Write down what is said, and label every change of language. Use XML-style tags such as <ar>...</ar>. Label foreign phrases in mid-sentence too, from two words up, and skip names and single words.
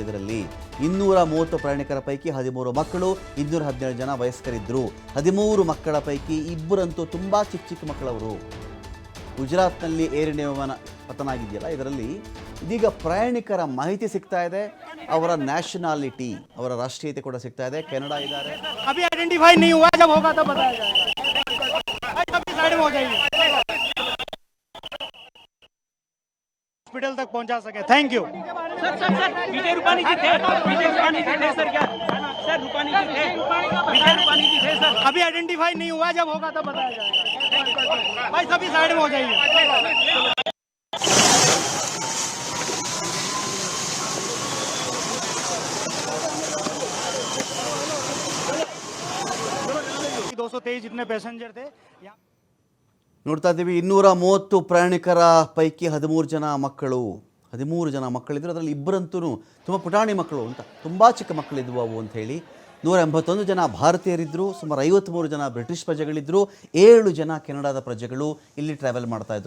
<kn>ಇದರಲ್ಲಿ 230 ಪ್ರಯಾಣಿಕರ ಪೈಕಿ 13 ಮಕ್ಕಳು, 217 ಜನ ವಯಸ್ಕರಿದ್ದರು. 13 ಮಕ್ಕಳ ಪೈಕಿ ಇಬ್ಬರಂತೂ ತುಂಬ ಚಿಕ್ಕ ಮಕ್ಕಳವರು. ಗುಜರಾತ್ನಲ್ಲಿ ಏರ್ ಇಂಡಿಯಾ ವಿಮಾನ ಪತನ ಆಗಿದೆಯಲ್ಲ, ಇದರಲ್ಲಿ ಇದೀಗ ಪ್ರಯಾಣಿಕರ ಮಾಹಿತಿ ಸಿಗ್ತಾ ಇದೆ. ಅವರ ನ್ಯಾಷನಾಲಿಟಿ, ಅವರ ರಾಷ್ಟ್ರೀಯತೆ ಕೂಡ ಸಿಗ್ತಾ ಇದೆ. ಕೆನಡಾ ಇದ್ದಾರೆ.</kn> <hi>हॉस्पिटल तक पहुंचा सके.</hi> <en>thank you</en> <hi>विजय रूपानी जी थे. सर क्या सर रूपानी जी थे. विजय रूपानी जी थे सर. अभी आइडेंटिफाई नहीं हुआ, जब होगा तब बताया जाएगा. भाई सभी साइड में हो जाइए. जितने पैसेंजर थे</hi> <kn>ನೋಡ್ತಾ ಇದ್ದೀವಿ. 230 ಪ್ರಯಾಣಿಕರ ಪೈಕಿ 13 ಜನ ಮಕ್ಕಳು, 13 ಜನ ಮಕ್ಕಳಿದ್ರು. ಅದರಲ್ಲಿ ಇಬ್ಬರಂತೂ ತುಂಬ ಪುಟಾಣಿ ಮಕ್ಕಳು ಅಂತ, ತುಂಬ ಚಿಕ್ಕ ಮಕ್ಕಳಿದ್ವು ಅವು ಅಂಥೇಳಿ. 181 ಜನ ಭಾರತೀಯರಿದ್ದರು, ಸುಮಾರು 53 ಜನ ಬ್ರಿಟಿಷ್ ಪ್ರಜೆಗಳಿದ್ದರು, 7 ಜನ ಕೆನಡಾದ ಪ್ರಜೆಗಳು ಇಲ್ಲಿ ಟ್ರಾವೆಲ್ ಮಾಡ್ತಾಯಿದ್ರು.</kn>